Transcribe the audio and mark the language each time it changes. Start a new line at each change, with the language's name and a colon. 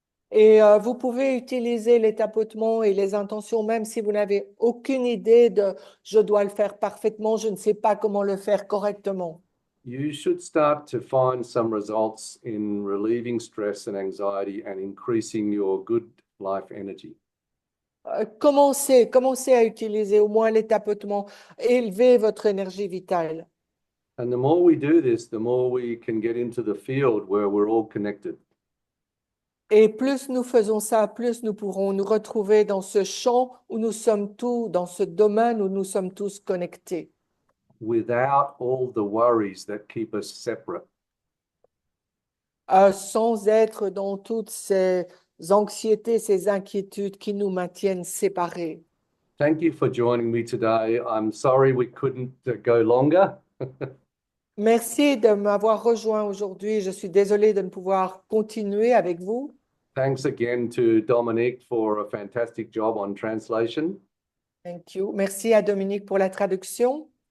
French: Et vous pouvez utiliser les tapotements et les intentions même si vous n'avez aucune idée de « je dois le faire parfaitement, je ne sais pas comment le faire correctement ».
English: You should start to find some results in relieving stress and anxiety and increasing your good life energy.
French: Commencez à utiliser au moins les tapotements, élevez votre énergie vitale.
English: And the more we do this, the more we can get into the field where we're all connected.
French: Et plus nous faisons ça, plus nous pourrons nous retrouver dans ce champ où nous sommes tous, dans ce domaine où nous sommes tous connectés.
English: Without all the worries that keep us separate.
French: Sans être dans toutes ces anxiétés, ces inquiétudes qui nous maintiennent séparés.
English: Thank you for joining me today. I'm sorry we couldn't go longer.
French: Merci de m'avoir rejoint aujourd'hui. Je suis désolée de ne pouvoir continuer avec vous.
English: Thanks again to Dominique for a fantastic job on translation. Thank you.
French: Merci à Dominique pour la traduction.